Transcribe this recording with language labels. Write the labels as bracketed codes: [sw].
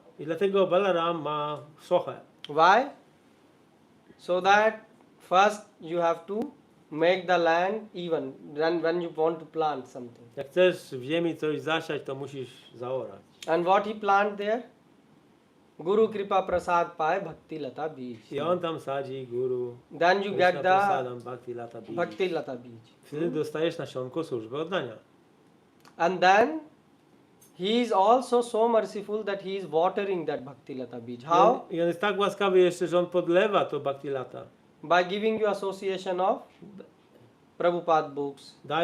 [pl] I dlatego Balaram ma sochę. [en] Why? So that first you have to make the land even when you want to plant something. [pl] Jak chcesz w ziemi coś zasiać, to musisz zaorać. [en] And what he plant there? [sa] Guru Kripa Prasad Pai Bhakti Lata Bij. [pl] I on tam sadzi guru. [en] Then you get the Prasadam, Bhakti Lata Bij. Bhakti Lata Bij. [pl] Wtedy dostajesz nasionko służby oddania. [en] And then he is also so merciful that he is watering that Bhakti Lata Bij. How? [pl] I on jest tak łaskawy jeszcze, że on podlewa to Bhakti Lata. [en] By giving you association of Prabhupada books,